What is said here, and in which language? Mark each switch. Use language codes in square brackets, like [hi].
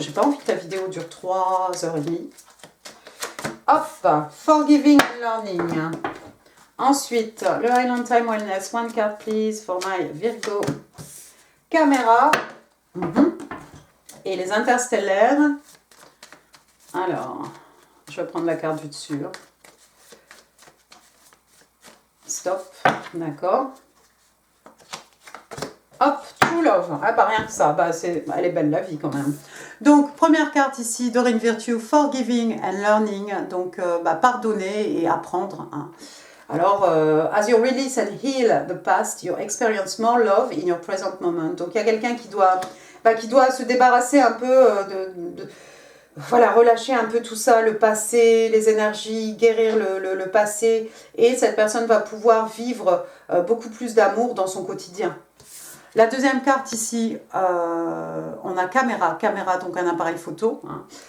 [fr] J'ai pas envie que la vidéo dure 3h30. Hop, Forgiving and Learning. Ensuite, le Highland Time Wellness. [en] One card, please, for my Virgo. [fr] Caméra. Et les interstellaires. Alors, je vais prendre la carte du dessus. stop. D'accord. Hop, True Love. Ah, bah rien que ça. Bah, elle est belle la vie quand même. Donc, première carte ici, Doreen Virtue, Forgiving and Learning. Donc, pardonner et apprendre. Hein. [en] Alors, as you release and heal the past, you experience more love in your present moment. [fr] Donc, il y a quelqu'un qui doit se débarrasser un peu voilà, relâcher un peu tout ça, le passé, les énergies, guérir le passé. Et cette personne va pouvoir vivre beaucoup plus d'amour dans son quotidien. La deuxième carte ici, on a caméra, donc un appareil photo. Hein.